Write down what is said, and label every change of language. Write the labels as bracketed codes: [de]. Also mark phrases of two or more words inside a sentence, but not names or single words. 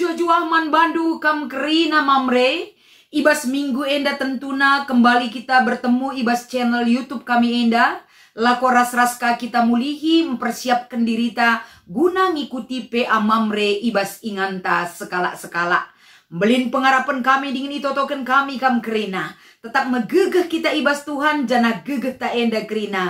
[btx] juah man bandu kam kerina mamre. Ibas minggu enda [id] tentuna kembali kita bertemu ibas channel YouTube kami enda. [btx] Lako ras-raska kita mulihi mempersiapkan dirita guna ngikuti PA mamre ibas inganta sekala-sekala. Belin pengarapan kami dingin itotoken kami kam kerina. Tetap megegeh kita ibas Tuhan jana gegeh ta enda kerina.